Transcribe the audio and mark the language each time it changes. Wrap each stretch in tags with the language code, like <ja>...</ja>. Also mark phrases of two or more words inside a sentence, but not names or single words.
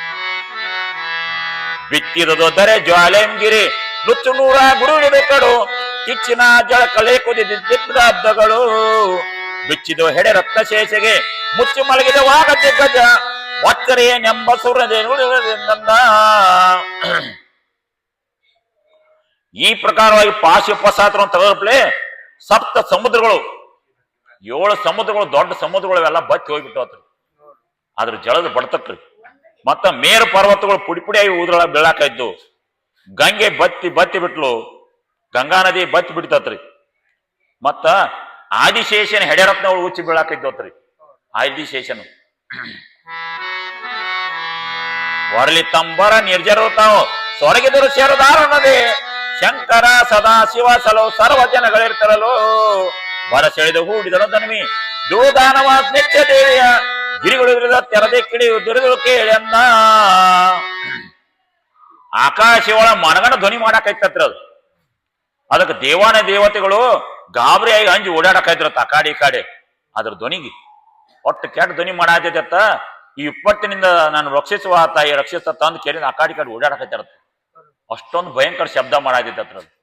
<kn>ಬಿತ್ತಿದೊದರೆ ಜ್ವಾಲೆಂಗಿರಿ ನುಚ್ಚು ನೂರ ಗುರುಳಿದ ಕಡು ಕಿಚ್ಚಿನ ಜಳಕಳೆ ಕುದಿದಿದ್ದ ಹಬ್ಬಗಳು ಬಿಚ್ಚಿದು ಹೆಡೆ ರಕ್ತ ಶೇಷಗೆ ಮುಚ್ಚಿ ಮಲಗಿದವಾಗ ದಿಗ್ಗಜ ಒಚ್ಚರೆಯನೆಂಬ ಸುರದಿಂದ ಈ ಪ್ರಕಾರವಾಗಿ ಪಾಶುಪಸಾತ್ರ ತೆಗೆದಪ್ಲೆ ಸಪ್ತ ಸಮುದ್ರಗಳು 7 ಸಮುದ್ರಗಳು ದೊಡ್ಡ ಸಮುದ್ರಗಳು ಎಲ್ಲ ಬತ್ತಿ ಹೋಗ್ಬಿಟ್ಟವತ್ರಿ ಅದ್ರ ಜಳದ ಬಡ್ತಕ್ರಿ ಮತ್ತ ಮೇರು ಪರ್ವತಗಳು ಪುಡಿ ಪುಡಿಯಾಗಿ ಊದ್ರೊಳಗ ಬೀಳಾಕೈದ್ದು ಗಂಗೆ ಬತ್ತಿ ಬಿಟ್ಲು ಗಂಗಾ ನದಿ ಬತ್ತಿ ಬಿಡ್ತತ್ರಿ ಮತ್ತ ಆದಿಶೇಷನ್ ಹೆಡೆರತ್ನಗಳು ಉಚ್ಚಿ ಬೀಳಾಕೈದ್ದೋತ್ರಿ ಆದಿಶೇಷನ್ ಹೊರಲಿ ತಂಬರ ನಿರ್ಜರು ತಾವು ಸೊರಗಿದರು ಸೇರದಾರನದೇ ಶಂಕರ ಸದಾ ಶಿವ ಸಲೋ ಸರ್ವ ಜನಗಳಿರ್ತಾರಲ್ಲೋ ಬರಸೆಳೆದು ಹೂಡಿದಳು ಧನ್ವಿ ದೂದಾನವ ನಿತ್ಯ ದೇವಿಯ ಗಿರಿಗಳು ತೆರದೆ ಕಿಡಿಯು ದುರಿದು ಕೇಳಿ ಅನ್ನ ಆಕಾಶ ಒಳ ಮನಗಣ ಧ್ವನಿ ಮಾಡಾಕೈತತ್ರಿ ಅದು ಅದಕ್ಕೆ ದೇವಾನ ದೇವತೆಗಳು ಗಾಬರಿಯಾಗಿ ಅಂಜಿ ಓಡಾಡಕೈತ್ರತ್ತ ಆ ಕಾಡಿ ಈ ಕಾಡೆ ಅದ್ರ ಧ್ವನಿಗೆ ಒಟ್ಟು ಕೆಟ್ಟ ಧ್ವನಿ ಮಾಡಾತೈತತ್ತ ಈ ವಿಪತ್ತಿನಿಂದ ನಾನು ರಕ್ಷಿಸುವ ತಾಯಿ ರಕ್ಷಿಸ ತಂದು ಕೇಳಿದ ಆ ಕಾಡಿ ಕಾಡಿ ಓಡಾಡಕೈತಿರತ್ತ ಅಷ್ಟೊಂದು ಭಯಂಕರ ಶಬ್ದ ಮಾಡಾತೈತತ್ರ</kn>